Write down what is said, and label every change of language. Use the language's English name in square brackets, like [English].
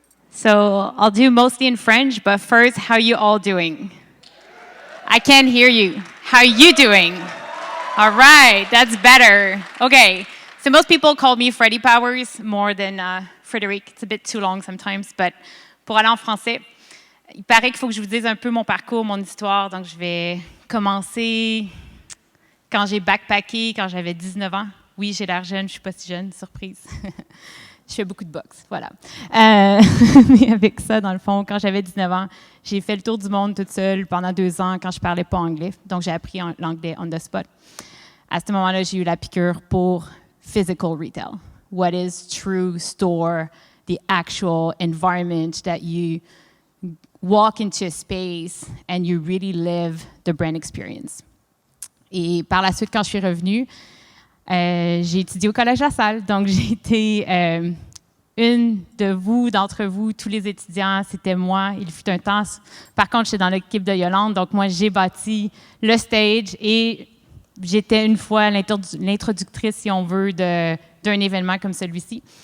[English] So I'll do mostly in French, but first, how you all doing? I can't hear you. How you doing? All right, that's better. Okay, so most people call me Freddie Powers more than Frédéric. It's a bit too long sometimes, but [French] pour aller en français, il paraît qu'il faut que je vous dise un peu mon parcours, mon histoire, donc je vais commencer quand j'ai backpacké, quand j'avais 19 ans. Oui, j'ai l'air jeune, je ne suis pas si jeune, surprise. Je fais beaucoup de boxe, voilà. Mais avec ça, dans le fond, quand j'avais 19 ans, j'ai fait le tour du monde toute seule pendant 2 ans quand je ne parlais pas anglais. Donc, j'ai appris l'anglais [English] on the spot. [French] À ce moment-là, j'ai eu la piqûre pour [English] physical retail. What is true store, the actual environment that you walk into a space and you really live the brand experience. [French] Et par la suite, quand je suis revenue, j'ai étudié au Collège La Salle, donc j'ai été une d'entre vous, tous les étudiants, c'était moi. Il fut un temps. Par contre, j'étais dans l'équipe de Yolande, donc moi, j'ai bâti le stage et j'étais une fois l'introductrice, si on veut, d'un événement comme celui-ci.